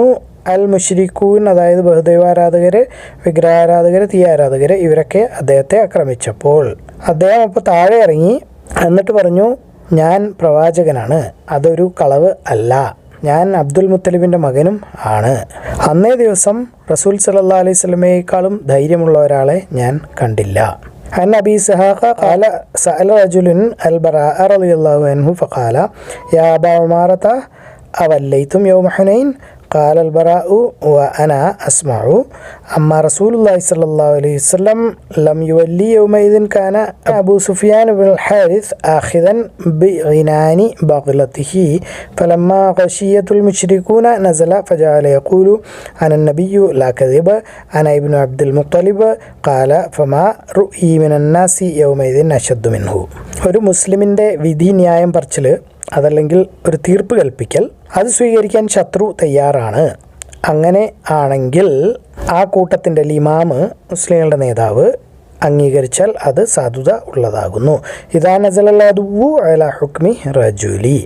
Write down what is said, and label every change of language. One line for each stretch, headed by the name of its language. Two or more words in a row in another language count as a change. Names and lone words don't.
Arabic: المشركون,
Malayalam: അതായത് ബഹുദൈവാരാധകർ, വിഗ്രഹാരാധകർ, തീയാരാധകർ, ഇവരൊക്കെ അദ്ദേഹത്തെ ആക്രമിച്ചപ്പോൾ അദ്ദേഹം അപ്പോൾ താഴെ ഇറങ്ങി എന്നിട്ട് പറഞ്ഞു, ഞാൻ പ്രവാചകനാണ്, അതൊരു കളവ് അല്ല, ഞാൻ അബ്ദുൽ മുത്തലിബിൻ്റെ മകനും ആണ്. അന്നേ ദിവസം റസൂൽ
Arabic: صلى الله عليه وسلم
Malayalam: ധൈര്യമുള്ള ഒരാളെ ഞാൻ കണ്ടില്ല.
Arabic: عن أبي إسحاق قال سأل رجل البراء رضي الله عنه فقال يا أبا عمارة أوليتم يوم حنين؟ قال البراء وأنا أسمع أما رسول الله صلى الله عليه وسلم لم يولي يومئذ كان أبو سفيان بن الحارث آخذا بغنان بغلته فلما غشية المشركون نزل فجعل يقول أنا النبي لا كذب أنا ابن عبد المطلب قال فما رؤي من الناس يومئذ أشد منه.
Malayalam: ഒരു മുസ്ലിമിൻ്റെ വിധി ന്യായം പറച്ചിൽ, അതല്ലെങ്കിൽ ഒരു തീർപ്പ് കൽപ്പിക്കൽ, അത് സ്വീകരിക്കാൻ ശത്രു തയ്യാറാണ്. അങ്ങനെ ആണെങ്കിൽ ആ കൂട്ടത്തിൻ്റെ ഇമാമ്, മുസ്ലിങ്ങളുടെ നേതാവ്, അംഗീകരിച്ചാൽ അത് സാധുത ഉള്ളതാകുന്നു.
Arabic: إذا نزل العدو على حكم رجل.